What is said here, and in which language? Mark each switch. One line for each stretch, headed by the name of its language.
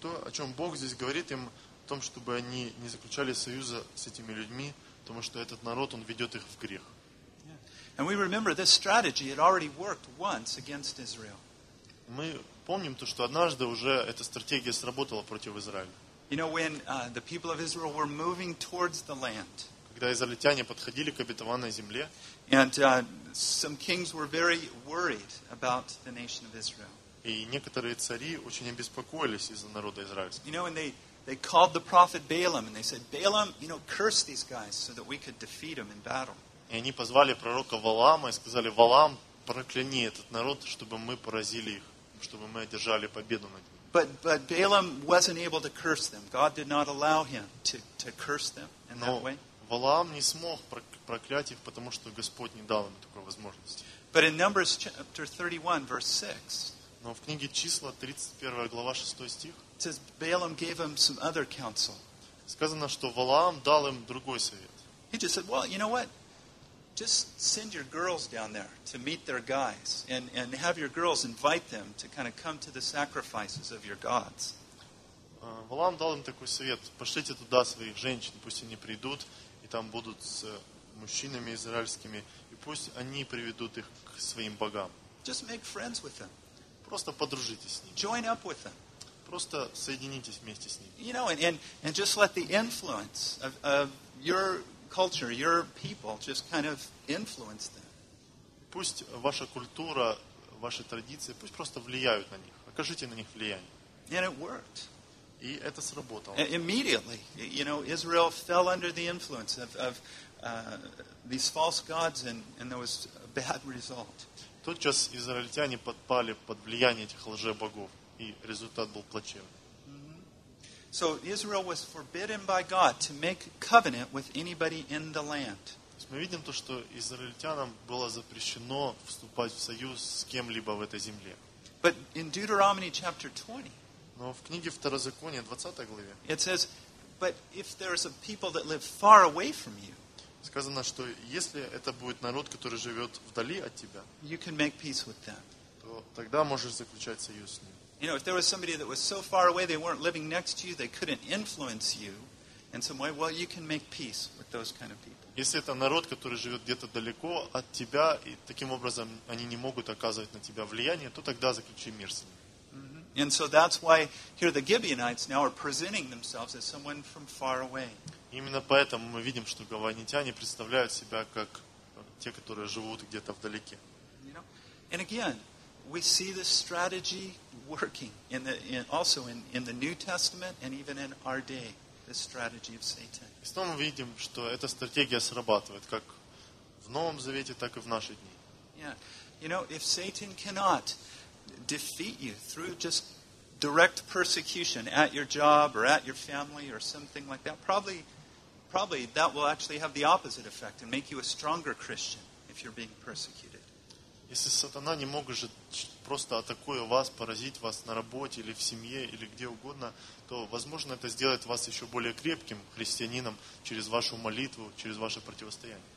Russian: то, о чем Бог здесь говорит им, в том, чтобы они не заключали союза с этими людьми, потому что этот народ, он ведет их в грех.
English: And we remember this strategy had already worked once against Israel.
Russian: Мы помним то, что однажды уже эта стратегия сработала против Израиля.
English: You know, when the people of Israel were moving towards the land.
Russian: Когда израильтяне подходили к обетованной земле.
English: And some kings were very worried about the nation of Israel.
Russian: И некоторые цари очень обеспокоились из-за народа израильского.
English: You know, and they called the prophet Balaam and they said, Balaam, you know, curse these guys so that we could defeat them in battle.
Russian: И они позвали пророка Валаама и сказали, Валаам, прокляни этот народ, чтобы мы поразили их, чтобы мы одержали победу над ними.
English: But Balaam wasn't able to curse them. God did not allow him to curse them in that way.
Russian: Валаам не смог проклять их, потому что Господь не дал ему такой возможности.
English: But in Numbers chapter 31, verse 6.
Russian: Но в книге Числа, 31 глава, 6 стих.
English: It says Balaam gave him some other counsel.
Russian: Сказано, что Валаам дал им другой совет.
English: He just said, "Well, you know what? Just send your girls down there to meet their guys, and have your girls invite them to kind of come to the sacrifices of your gods."
Russian: Валаам дал им такой совет: пошлите туда своих женщин, пусть они придут и там будут с мужчинами израильскими, и пусть они приведут их к своим богам.
English: Just make friends with them.
Russian: Просто подружитесь с ними.
English: Join up with them.
Russian: Просто соединитесь вместе с ними.
English: You know, and just let the influence of your culture, your people, just kind of influence them.
Russian: Пусть ваша культура, ваши традиции, пусть просто влияют на них. Окажите на них влияние.
English: And it worked.
Russian: И это сработало.
English: Immediately, you know, Israel fell under the influence of these false gods, and there was a bad result.
Russian: Тотчас израильтяне подпали под влияние этих лжебогов. И результат был плачевный.
English: So Israel was forbidden by God to make covenant with anybody in the land.
Russian: Мы видим то, что израильтянам было запрещено вступать в союз с кем-либо в этой земле.
English: But in Deuteronomy chapter 20,
Russian: но в книге Второзаконие, 20 главе,
English: it says, but if there is a people that live far away from you,
Russian: сказано, что если это будет народ, который живет вдали от тебя,
English: you can make peace with them.
Russian: То тогда можешь заключать союз с ним.
English: You know, if there was somebody that was so far away, they weren't living next to you, they couldn't influence you in some way, well, you can make peace with those kind of people.
Russian: Если это народ, который живет где-то далеко от тебя, и таким образом они не могут оказывать на тебя влияние, то тогда заключи мир с ними.
English: And so that's why here the Gibeonites now are presenting themselves as someone from far away.
Russian: Именно поэтому мы видим, что гаванитяне представляют себя как те, которые живут где-то вдалеке.
English: And again, we see this strategy working in the also in the New Testament and even in our day. This strategy of Satan.
Russian: И снова мы видим, что эта стратегия срабатывает как в Новом Завете, так и в наши дни.
English: Yeah. You know, if Satan cannot defeat you through just direct persecution at your job or at your family or something like that, probably that will actually have the opposite effect and make you a stronger Christian if you're being persecuted.
Russian: Если сатана не может просто атакуя вас, поразить вас на работе или в семье или где угодно, то, возможно, это сделает вас еще более крепким христианином через вашу молитву, через ваше противостояние.